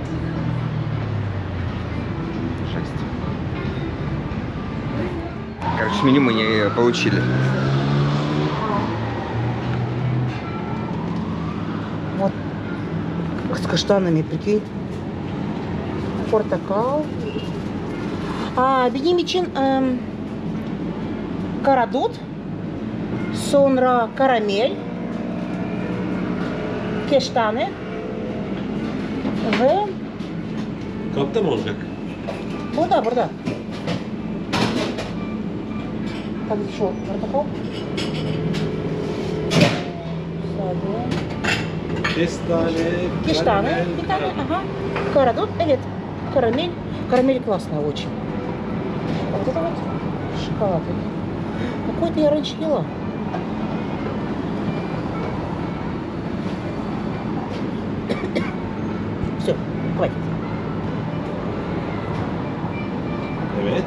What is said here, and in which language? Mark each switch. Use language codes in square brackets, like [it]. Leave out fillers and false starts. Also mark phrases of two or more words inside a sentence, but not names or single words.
[ru] Жесть. Короче, меню мы не получили. Вот. С каштанами, прикинь. портокал. [tr] Benim için karadut, sonra karamel, keştane ve Kapta mı olacak? burada. Tabii şu pортокал. Sade. Kestane. Bir tane, ага. Karadut, evet. Karamель. [ru] Карамель классная очень. А вот это вот шоколад. Какой-то я раньше ела. Все, хватит. [tr] Evet.